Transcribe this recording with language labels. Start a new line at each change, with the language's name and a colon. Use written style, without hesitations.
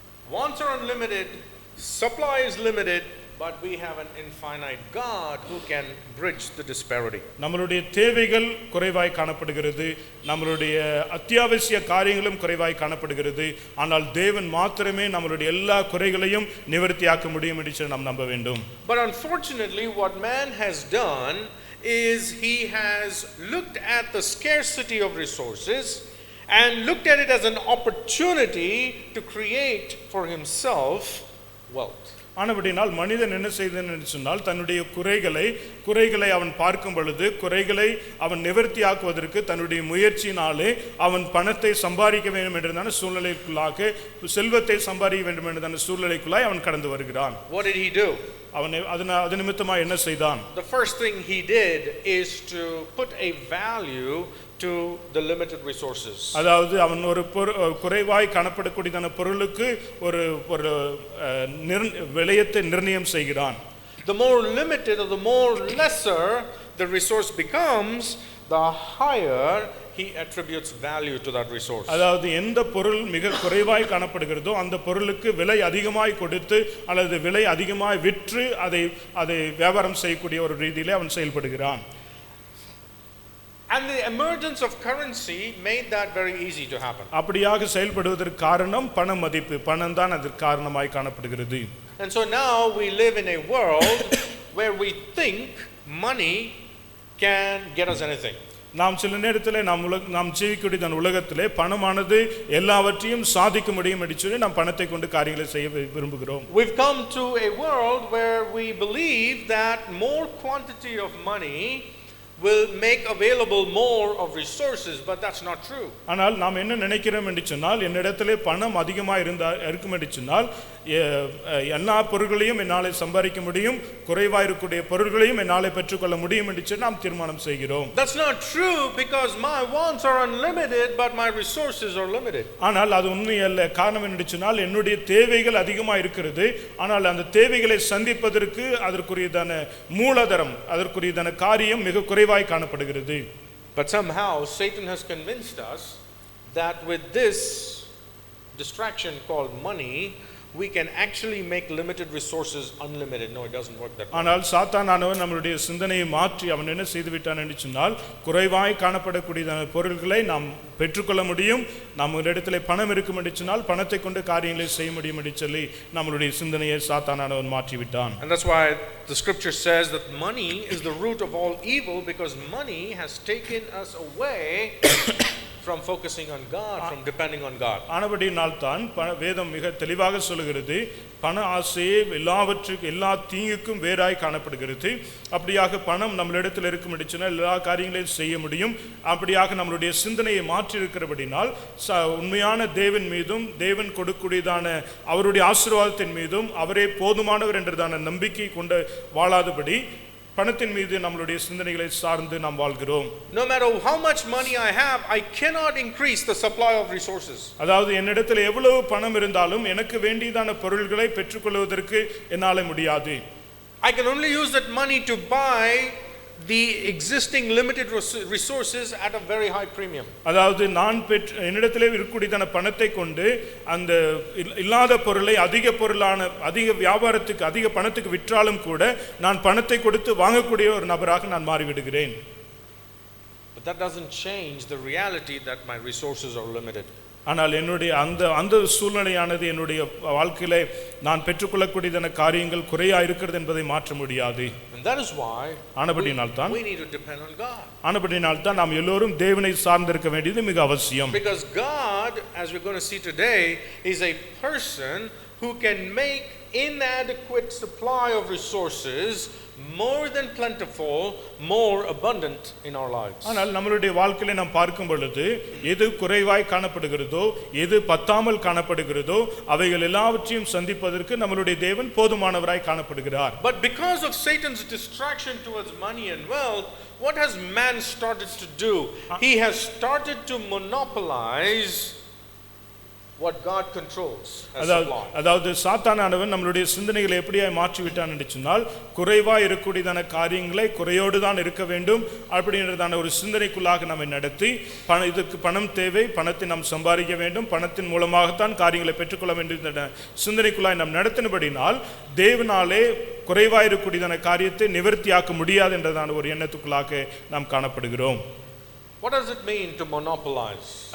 English: Wants are unlimited, supply is limited, but we have an infinite God who can bridge the disparity.
Tamil: நம்மளுடைய தேவைகள் குறைவாய் காணப்படுகிறது, நம்மளுடைய அத்தியாவசிய காரியங்களும் குறைவாய் காணப்படுகிறது. ஆனால் தேவன் மாத்திரமே நம்மளுடைய எல்லா குறைகளையும் நிவர்த்தியாக்க முடியும் என்று நாம் நம்ப வேண்டும்.
English: But unfortunately what man has done is he has looked at the scarcity of resources and looked at it as an opportunity to create for himself wealth.
Tamil: ஆனபடினால் மனிதன் என்ன செய்தான் என்று சொன்னால் தன்னுடைய குறைகளை அவன் பார்க்கும் பொழுது குறைகளை அவன் நிவர்த்தியாக்குவதற்கு தன்னுடைய முயற்சியினாலே அவன் பணத்தை சம்பாதிக்க வேண்டும் என்றதான சூழ்நிலைக்குள்ளாக செல்வத்தை சம்பாதிக்க வேண்டும் என்றதான சூழ்நிலைக்குள்ளாய் அவன் கடந்து வருகிறான்.
English: What did he do?
Tamil: அவன் அது நிமித்தமா என்ன செய்தான்?
English: The first thing he did is to put a value to the limited resources.
Tamil: அதாவது அவன் ஒரு குறைவாய் காணப்படக்கூடியதான பொருளுக்கு ஒரு விலையத்தை நிர்ணயம் செய்கிறான்.
English: The more limited or the more lesser the resource becomes, the higher he attributes value to that resource.
Tamil: அதாவது எந்த பொருள் மிக குறைவாய் காணப்படுகிறதோ அந்த பொருளுக்கு விலை அதிகமாய் கொடுத்து அல்லது விலை அதிகமாய் விற்று அதை வியாபாரம் செய்யக்கூடிய ஒரு ரீதியிலே அவன் செயல்படுகிறான்.
English: And the emergence of currency made that very easy to happen.
Tamil: அப்படியாக செயல்படுவதற்கு காரணம் பண மதிப்பு, பணம் தான் அதற்கு காரணமாய் காணப்படுகிறது.
English: And so now we live in a world where we think money can get us anything.
Tamil: நாம் சில நேரத்தில் நாம் ஜீவிக்கக்கூடிய உலகத்திலே பணமானது எல்லாவற்றையும் சாதிக்க முடியும் என்று சொல்லி நாம் பணத்தை கொண்டு காரியங்களை செய்ய விரும்புகிறோம்.
English: We've come to a world where we believe that more quantity of money will make available more of resources, but that's not true.
Tamil: ஆனால் நாம் என்ன நினைக்கிறோம் என்று சொன்னால் என்னிடத்திலே பணம் அதிகமாக இருக்கும் என்று சொன்னால் எல்லா பொருட்களையும் என்னாலே சம்பாதிக்க முடியும், குறைவாக இருக்கக்கூடிய பொருட்களையும் என்னாலே பெற்றுக்கொள்ள முடியும் என்று சொல்லி நாம் தீர்மானம் செய்கிறோம்.
English: That's not true because my wants are unlimited but my resources are limited.
Tamil: ஆனால் அது உண்மை அல்ல. காரணம் என்று சொன்னால் என்னுடைய தேவைகள் அதிகமாக இருக்கிறது, ஆனால் அந்த தேவைகளை சந்திப்பதற்கு அதற்குரியதான மூலதனம் அதற்குரியதான காரியம் மிக குறைவாய் காணப்படுகிறது.
English: But somehow Satan has convinced us that with this distraction called money we can actually make limited resources unlimited. No, it doesn't work that way.
Tamil: ஆனால் சாத்தானானவன் நம்மளுடைய சிந்தனையை மாற்றி அவன் என்ன செய்து விட்டான் என்று சொன்னால் குறைவாய் காணப்படக்கூடியதான பொருட்களை நாம் பெற்றுக்கொள்ள முடியும், நம்ம இடத்துல பணம் இருக்கும் என்று சொன்னால் பணத்தை கொண்டு காரியங்களை செய்ய முடியும் என்று சொல்லி நம்மளுடைய சிந்தனையை சாத்தானானவன் மாற்றி விட்டான்.
English: And that's why the scripture says that money is the root of all evil, because money has taken us away from focusing on God, from depending on God.
Tamil: ஆனபடியினால் தான் வேதம் மிக தெளிவாக சொல்கிறது, பண ஆசையே எல்லா தீங்குக்கும் வேறாய் காணப்படுகிறது. அப்படியாக பணம் நம்மளிடத்தில் இருக்கும் என்றால் எல்லா காரியங்களையும் செய்ய முடியும். அப்படியாக நம்மளுடைய சிந்தனையை மாற்றி இருக்கிறபடினால் உண்மையான தேவன் மீதும் தேவன் கொடுக்கக்கூடியதான அவருடைய ஆசீர்வாதத்தின் மீதும் அவரே போதுமானவர் என்றதான நம்பிக்கை கொண்டு வாழாதபடி பணத்தின் மீது நம்மளுடைய சிந்தனைகளை சார்ந்து நாம் வாழ்கிறோம்.
English: No matter how much money I have, I cannot increase the supply of resources.
Tamil: அதாவது என்னிடத்தில் எவ்வளவு பணம் இருந்தாலும் எனக்கு வேண்டியதான பொருள்களை பெற்றுக்கொள்வதற்கு என்னால முடியாது.
English: I can only use that money to buy the existing limited resources at a very high premium.
Tamil: அதாவது நான் என்னிடத்திலே இருக்கக்கூடியதான பணத்தை கொண்டு அந்த இல்லாத பொருளை அதிக வியாபாரத்துக்கு அதிக பணத்துக்கு விற்றாலும் கூட நான் பணத்தை கொடுத்து வாங்கக்கூடிய ஒரு நபராக நான் மாறிவிடுகிறேன்.
English: But that doesn't change the reality that my resources are limited.
Tamil: ஆனால் என்னுடைய அந்த சூழ்நிலையானது என்னுடைய வாழ்க்கையிலே நான் பெற்றுக்கொள்ளக்கூடியதான காரியங்கள் குறையா இருக்கிறது என்பதை மாற்ற முடியாது.
English: And that is why we need to depend on God.
Tamil: ஆனபடியினால் தான் நாம் எல்லோரும் தேவனை சார்ந்திருக்க வேண்டியது மிக அவசியம்.
English: Because God, as we're going to see today, is a person who can make inadequate supply of resources more than plentiful, more abundant in our lives.
Tamil: ஆனால் நம்மளுடைய வாழ்க்கையில நாம் பார்க்கும் பொழுது எது குறைவாய் காணப்படுகிறதோ எது பத்தாமல் காணப்படுகிறதோ அவைகள் எல்லாவற்றையும் சந்திப்பதற்கு நம்மளுடைய தேவன் போதுமானவராய் காணப்படுகிறார்.
English: But because of Satan's distraction towards money and wealth, what has man started to do? He has started to monopolize what God controls as supply.
Tamil: அதாவது சாத்தானானவன் நம்மளுடைய சிந்தனைகளை எப்படியாய் மாற்றி விட்டான் என்று சொன்னால் குறைவாய் இருக்கக்கூடியதான காரியங்களை குறையோடு தான் இருக்க வேண்டும் அப்படின்றதான ஒரு சிந்தனைக்குள்ளாக நம்மை நடத்தி இதுக்கு பணம் தேவை, பணத்தை நாம் சம்பாதிக்க வேண்டும், பணத்தின் மூலமாகத்தான் காரியங்களை பெற்றுக்கொள்ள வேண்டும் சிந்தனைக்குள்ளாய் நாம் நடத்தினபடினால் தேவனாலே குறைவாய் இருக்கக்கூடியதான காரியத்தை நிவர்த்தியாக்க முடியாது என்றதான ஒரு எண்ணத்துக்குள்ளாக நாம் காணப்படுகிறோம்.
English: What does it mean to monopolize?